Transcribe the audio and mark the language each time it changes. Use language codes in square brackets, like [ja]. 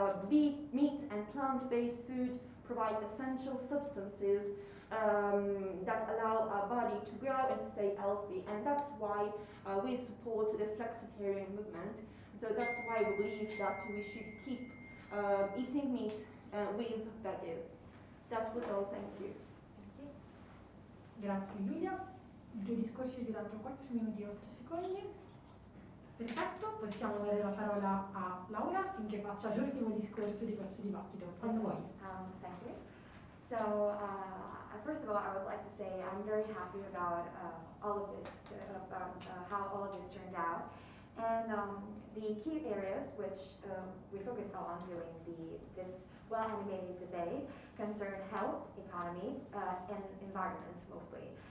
[en] Meat and plant-based food provide essential substances that allow our body to grow and stay healthy, and that's why we support the flexitarian movement. So that's why we believe that we should keep eating meat with veggies. That was all, thank you. [it] Grazie Giulia. I tuoi discorsi duravano 4 minuti e 8 secondi. Perfetto, possiamo dare la parola a Laura affinché faccia l'ultimo discorso di questo dibattito. Quando vuoi. [en] Thank you. So, first of all, I would like to say I'm very happy about all of this, about how all of this turned out. And the key areas which we focused on during this well-animated debate concern health, economy, and environment mostly.